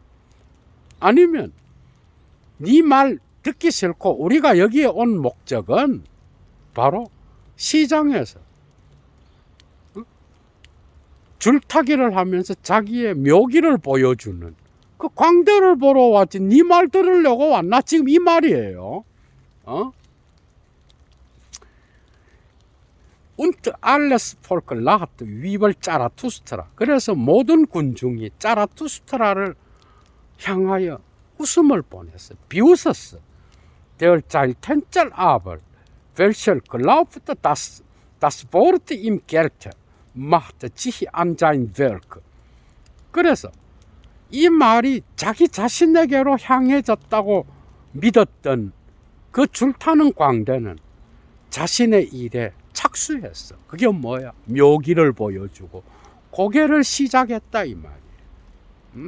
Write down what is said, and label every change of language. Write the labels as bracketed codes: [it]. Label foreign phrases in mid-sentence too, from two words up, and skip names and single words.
[ko] 아니면 네 말 듣기 싫고 우리가 여기에 온 목적은 바로 시장에서 줄타기를 하면서 자기의 묘기를 보여주는 그 광대를 보러 왔지 네 말 들으려고 왔나? 지금 이 말이에요. [de] Und alles Volk lacht über Zarathu스tra. [ko] 그래서 모든 군중이 자라투스트라를 향하여 웃음을 보냈어. 비웃었어. [de] Der Zeiltänzer aber, welcher glaubte, dass das Wort ihm gelte, machte sich an sein Werk. [ko] 그래서 이 말이 자기 자신에게로 향해졌다고 믿었던 그 줄타는 광대는 자신의 일에 착수했어. 그게 뭐야? 묘기를 보여주고 고개를 시작했다 이 말이에요.